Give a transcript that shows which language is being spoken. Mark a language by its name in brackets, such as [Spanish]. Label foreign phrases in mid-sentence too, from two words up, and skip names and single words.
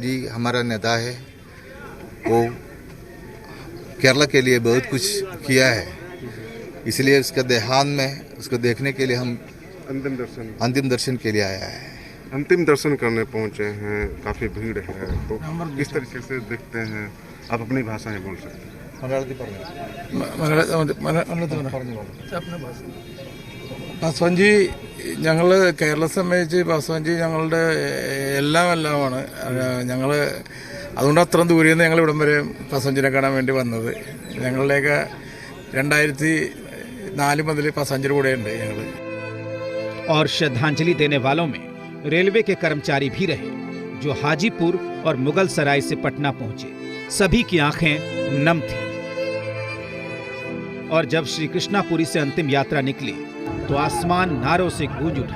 [Hindi] जी हमारा नेता है वो केरला के लिए बहुत कुछ किया है, इसलिए उसका देहांत में उसको देखने के लिए हम अंतिम दर्शन के लिए आया है। अंतिम दर्शन करने पहुंचे हैं, काफ़ी भीड़ है, तो किस तरीके से देखते हैं? आप अपनी भाषा में बोल सकते हैं। [Malayalam] പാസ്വാൻജി ഞങ്ങൾ കേരളത്തെ സംബന്ധിച്ച് പാസ്വാൻജി ഞങ്ങളുടെ എല്ലാമാണ് ഞങ്ങൾ അതുകൊണ്ട് അത്രയും ദൂരെ നിന്ന് ഞങ്ങൾ ഇവിടം വരെ പാസ്വാൻജിനെ കാണാൻ വേണ്ടി വന്നത്. ഞങ്ങളുടെയൊക്കെ 2004 മുതൽ പാസ്വാൻജിയുടെ കൂടെയുണ്ട് ഞങ്ങൾ. [Hindi] और श्रद्धांजलि देने वालों में रेलवे के कर्मचारी भी रहे जो हाजीपुर और मुगल सराय से पटना पहुंचे। सभी की आंखें नम थी और जब श्री कृष्णापुरी से अंतिम यात्रा निकली तो आसमान नारों से गूंज उठा।